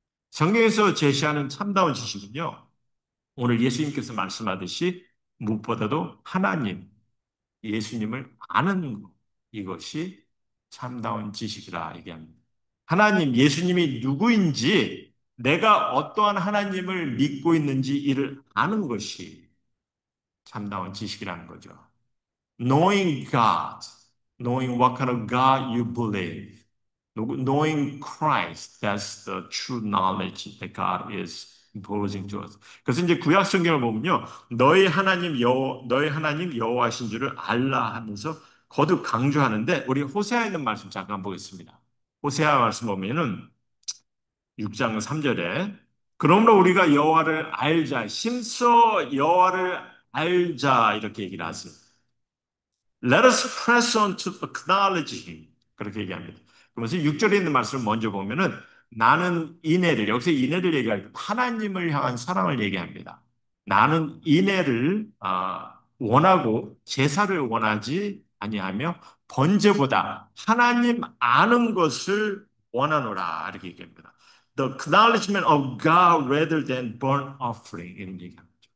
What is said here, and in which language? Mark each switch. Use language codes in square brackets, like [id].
[ko] 성경에서 제시하는 참다운 지식은요. 오늘 예수님께서 말씀하듯이 무엇보다도 하나님, 예수님을 아는 것, 이것이 참다운 지식이라 얘기합니다. 하나님, 예수님이 누구인지, 내가 어떠한 하나님을 믿고 있는지 이를 아는 것이 참다운 지식이라는 거죠. [en] Knowing God, knowing what kind of God you believe, knowing Christ, that's the true knowledge that God is imposing to us. [ko] 그래서 이제 구약 성경을 보면요, 너희 하나님 여호와신 줄을 알라 하면서 거듭 강조하는데 우리 호세아에 있는 말씀 잠깐 보겠습니다. 호세아 말씀 보면은 6장 3절에 그러므로 우리가 여호와를 알자, 심써 여호와를 알자 이렇게 얘기를 하세요. [en] Let us press on to acknowledge him. [ko] 그렇게 얘기합니다. 그러면서 6절에 있는 말씀을 먼저 보면은 나는 인애를, 여기서 인애를 얘기할 때 하나님을 향한 사랑을 얘기합니다. 나는 인애를 원하고 제사를 원하지 아니하며 번제보다 하나님 아는 것을 원하노라 이렇게 얘기합니다. [en] The acknowledgement of God rather than burnt offering [ko] 이런 얘기합니다.